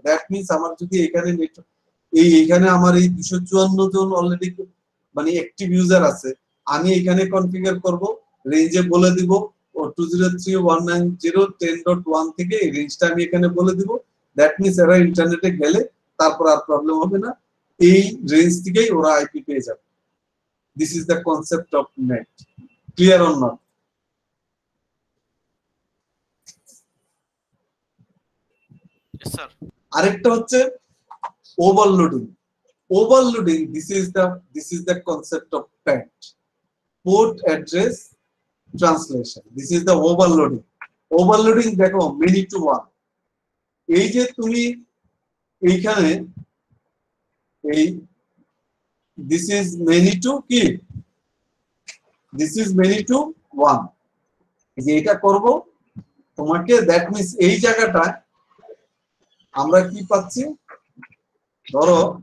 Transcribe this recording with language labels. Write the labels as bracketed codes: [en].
[bn] That means আমার যদি এখানে এইখানে আমার এই 254 জন অলরেডি মানে অ্যাক্টিভ ইউজার আছে, আমি এখানে কনফিগার করব, রেঞ্জে বলে দিব 203.190.10.1 থেকে এই রেঞ্জটা আমি এখানে বলে দিব। দ্যাট মিন্স এরা ইন্টারনেটে গেলে তারপর আর প্রবলেম হবে না, এই রেঞ্জ থেকেই ওরা আইপি পেয়ে যাবে। [en] This is the concept of net. Clear or not? Yes, sir. [bn] আরেকটা হচ্ছে overloading. Overloading, [en] this is the concept of PAT, port address translation. This is the overloading. [bn] Overloading দেখো [en] many to one, [bn] এই যে তুমি এইখানে এই [en] this is many to [bn] কি, [en] this is many to one, [bn] যে এটা করব তোমাকে, দ্যাট মিন্স এই জায়গাটা আমরা কি পাচ্ছি, ধরো